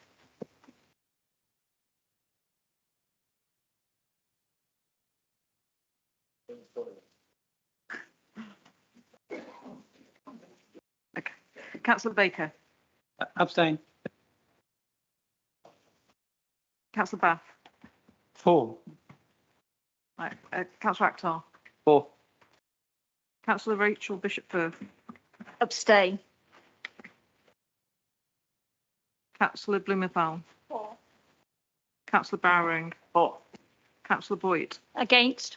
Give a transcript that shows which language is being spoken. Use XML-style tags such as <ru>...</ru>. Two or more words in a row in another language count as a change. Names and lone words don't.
<en>okay. Councillor Baker, Abstain. Councillor Bath, 4. right. Councillor Akhtar, 4. Councillor Rachel Bishop-Firth, Abstain. Councillor Blumenthal, 4. Councillor Bowring, 4. Councillor Boyd, Against.</en>